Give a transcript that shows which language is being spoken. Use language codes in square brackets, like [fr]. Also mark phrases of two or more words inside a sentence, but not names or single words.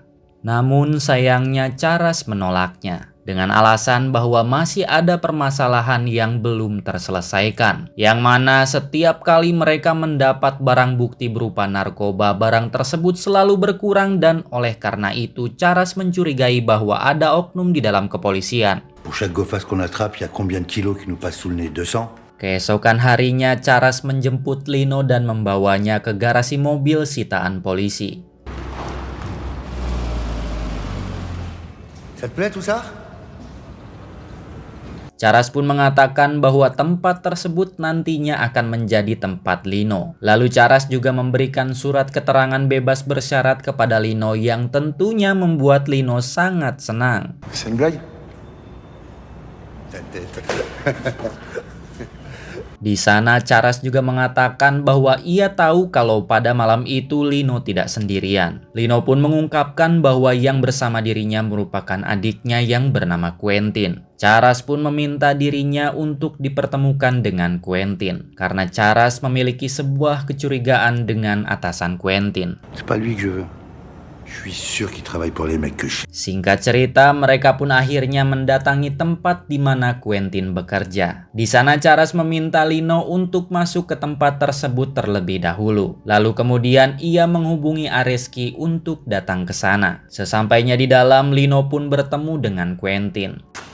[id] Namun sayangnya Charas menolaknya dengan alasan bahwa masih ada permasalahan yang belum terselesaikan, yang mana setiap kali mereka mendapat barang bukti berupa narkoba, barang tersebut selalu berkurang dan oleh karena itu Charas mencurigai bahwa ada oknum di dalam kepolisian. [fr] Pour chaque go fast qu'on attrape, il y a combien de kilos qui nous passent sous le nez? 200? [id] Keesokan harinya Charas menjemput Lino dan membawanya ke garasi mobil sitaan polisi. [fr] Ça te plaît tout ça? [id] Charas pun mengatakan bahwa tempat tersebut nantinya akan menjadi tempat Lino. Lalu Charas juga memberikan surat keterangan bebas bersyarat kepada Lino yang tentunya membuat Lino sangat senang. [fr] C'est une blague? [id] Di sana Charles juga mengatakan bahwa ia tahu kalau pada malam itu Lino tidak sendirian. Lino pun mengungkapkan bahwa yang bersama dirinya merupakan adiknya yang bernama Quentin. Charles pun meminta dirinya untuk dipertemukan dengan Quentin karena Charles memiliki sebuah kecurigaan dengan atasan Quentin. [fr] C'est pas lui que je veux. Je suis sûr qu'il travaille pour les mecs que je... [id] Singkat cerita, mereka pun akhirnya mendatangi tempat di mana Quentin bekerja. Di sana Charles meminta Lino untuk masuk ke tempat tersebut terlebih dahulu. Lalu kemudian ia menghubungi Areski untuk datang ke sana. Sesampainya di dalam, Lino pun bertemu dengan Quentin.